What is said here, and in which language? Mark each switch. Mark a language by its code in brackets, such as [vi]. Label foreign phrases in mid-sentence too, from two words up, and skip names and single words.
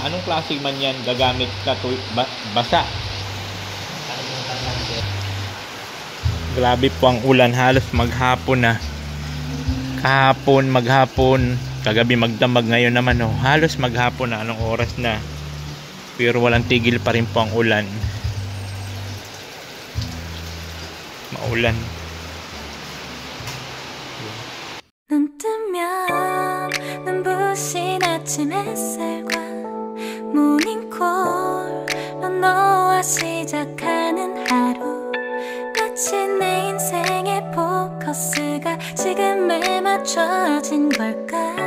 [tl] Anong klaseng man yan gagamit na basa? Grabe po ang ulan, halos maghapon na. Kahapon, maghapon, kagabi magdamag, ngayon naman oh, halos maghapon na. Anong oras na? Pero walang tigil pa rin po ang ulan. Maulan. [ko] 눈 뜨면 눈부신 아침 아침 햇살과 모닝콜로 너와 시작하는 하루, 마치 내 인생의 포커스가 지금에 맞춰진 걸까.